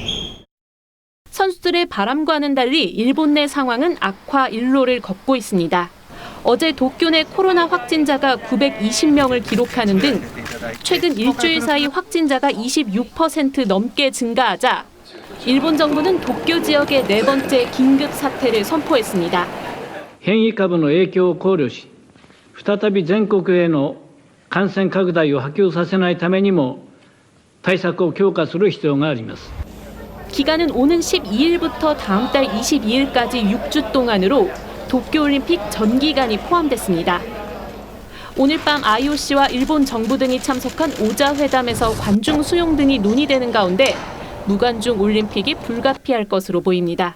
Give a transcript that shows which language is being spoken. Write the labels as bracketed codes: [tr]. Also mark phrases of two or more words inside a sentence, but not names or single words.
[ko] 선수들의 바람과는 달리 일본 내 상황은 악화 일로를 걷고 있습니다. 어제 도쿄 내 코로나 확진자가 920명을 기록하는 등 최근 일주일 사이 확진자가 26% 넘게 증가하자 일본 정부는 도쿄 지역의 네 번째 긴급 사태를 선포했습니다. [ja] 変異株の影響を考慮し、再び全国への感染拡大を波及させないためにも対策を強化する必要があります。 [ko] 기간은 오는 12일부터 다음 달 22일까지 6주 동안으로 도쿄올림픽 전 기간이 포함됐습니다. 오늘 밤 IOC와 일본 정부 등이 참석한 오자 회담에서 관중 수용 등이 논의되는 가운데 무관중 올림픽이 불가피할 것으로 보입니다.